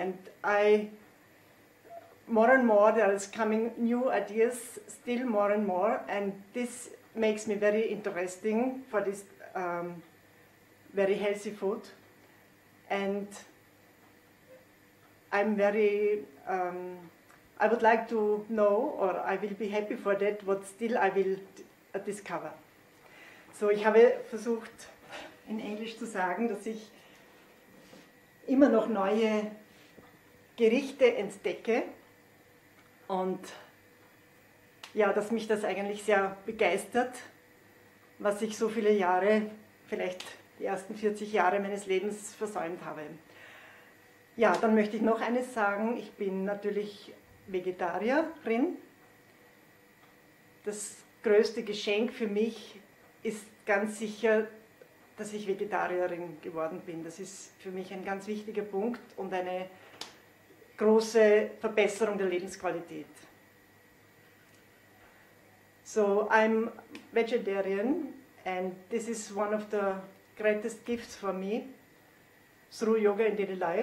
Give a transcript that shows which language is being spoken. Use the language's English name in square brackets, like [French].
[English] And I, more and more, there's coming new ideas, still more and more, and this makes me very interesting for this very healthy food, and I'm very, I would like to know, or I will be happy for that, what still I will discover. [German] So, ich habe versucht, in Englisch zu sagen, dass ich immer noch neue Gerichte entdecke und ja, dass mich das eigentlich sehr begeistert, was ich so viele Jahre, vielleicht die ersten 40 Jahre meines Lebens versäumt habe. Ja, dann möchte ich noch eines sagen. Ich bin natürlich Vegetarierin. Das größte Geschenk für mich ist ganz sicher, dass ich Vegetarierin geworden bin. Das ist für mich ein ganz wichtiger Punkt und eine große Verbesserung der Lebensqualität. [English] So, I'm vegetarian, and this is one of the greatest gifts for me through Yoga in Daily Life.